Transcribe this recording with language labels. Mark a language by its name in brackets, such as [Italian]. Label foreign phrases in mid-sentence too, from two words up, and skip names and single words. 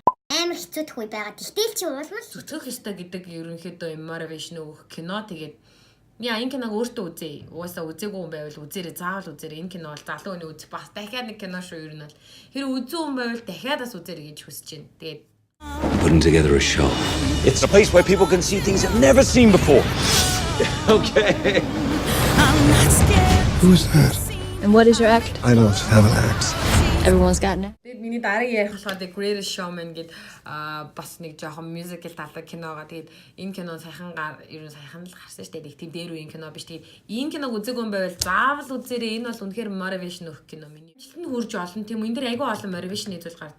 [Mongolian] амар хэцүүдх үе байгаа. Тэгтэл чи уулмал зүтгэх ёстой гэдэг ерөнхийдөө motivation өгөх кино. Тэгээд яа энэ киног өөртөө үзье. Угаасаа үзээгүй хүн байвал үзээрэй. Заавал үзээрэй. Энэ кино бол залуу хүний үзэх бас дахиад нэг кино шүү ер нь бол. Хэрэг үзэн хүн байвал дахиад бас үзээрэй гэж хүсэж байна. Тэгээд [English] putting together a show. It's a place where people can see things they've never seen before. Okay. Who's that? And what is your act? I don't have an act. Everyone's got an act. [Mongolian] тэгээд миний дараагийн ярих болохоор The Greatest Showman гэд бас нэг жоохон musical талаар киногаа. Тэгээд энэ кино сайхан ер нь сайхан л гарсан шүү дээ. Тийм дээр үеийн кино биш. Тэгээд энэ киног үзээгүй юм байвал заавал үзээрэй. Энэ бол үнэхээр motivation өгөх кино миний. Жилтэнд хурж олон тийм энэ дэр айгүй олон motivation-ийн зүйл гардаг.